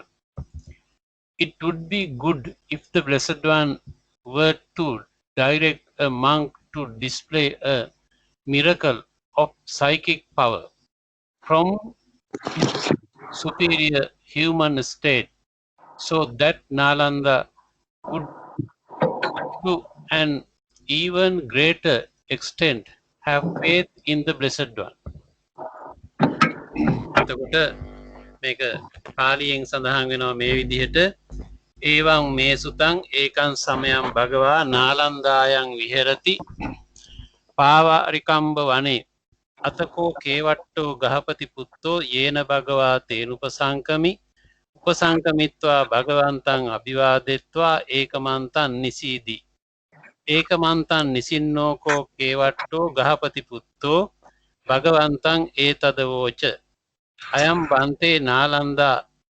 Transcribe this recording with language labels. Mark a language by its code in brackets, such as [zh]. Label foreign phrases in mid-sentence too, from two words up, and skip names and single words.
[en] It would be good if the Blessed One were to direct a monk to display a miracle of psychic power from his superior human state, so that Nalanda would to an even greater extent have faith in the Blessed One. [si] එතකොට මේක පාලියෙන් සඳහන් වෙනවා මේ විදිහට [pi] ඒවං මේ සුතං ඒකං සමයං භගවා නාලන්දායන් විහෙරති පාවාරිකම්බ වනේ අතකෝ කේවට්ටෝ ගහපති පුත්තෝ යේන භගවා තේනුපසංකමි උපසංකමිත්වා භගවන්තං අභිවාදෙත්වා ඒකමන්තං නිසීදී ඒකමන්තං නිසින්නෝකෝ කේවට්ටෝ ගහපති පුත්තෝ භගවන්තං ඒතදවෝච අයම් බන්තේ නාලන්දා